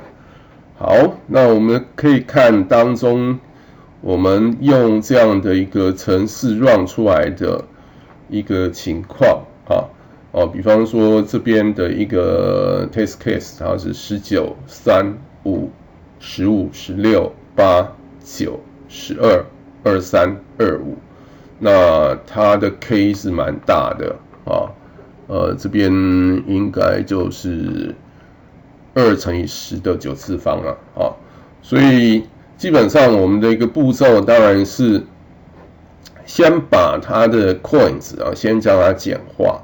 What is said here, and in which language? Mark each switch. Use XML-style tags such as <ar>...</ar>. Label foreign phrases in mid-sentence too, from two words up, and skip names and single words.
<zh>好，那我們可以看當中我們用這樣的一個程式 run 出來的一個情況比方說這邊的一個</zh> <en>test case，</en> <zh>它是 19、3、5、15、16、8、9、12、23、25，那它的 k 是蠻大的這邊應該就是2乘以10的9次方所以基本上我們的一個步驟當然是先把它的 coins 先將它簡化。</zh>